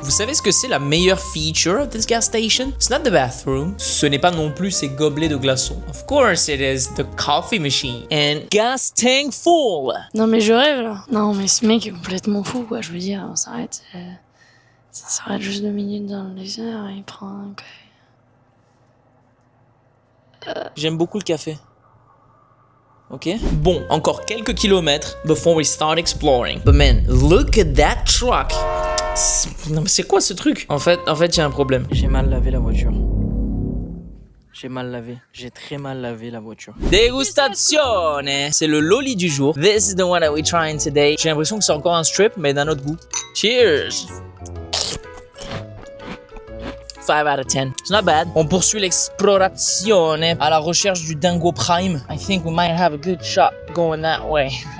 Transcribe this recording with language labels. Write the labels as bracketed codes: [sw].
[fr] Vous savez ce que c'est la meilleure feature [en] of this gas station? It's not the bathroom. [fr] Ce n'est pas non plus ces gobelets de glaçons. [en] Of course it is the coffee machine. And gas tank full. [fr] Non mais je rêve là. Non mais ce mec est complètement fou quoi. Je veux dire, ça s'arrête juste 2 minutes dans le désert et il prend un café. J'aime beaucoup le café. Ok. Bon, encore quelques kilomètres [en] before we start exploring. But man, look at that truck. [fr] Non mais c'est quoi ce truc? En fait, il y a un problème. J'ai mal lavé la voiture. J'ai très mal lavé la voiture. Dégustazione. C'est le loli du jour. [en] This is the one that we're trying today. [fr] J'ai l'impression que c'est encore un strip, mais d'un autre goût. Cheers. [en] 5 out of 10. It's not bad. [fr] On poursuit l'explorazione à la recherche du Dingo Prime. [en] I think we might have a good shot going that way.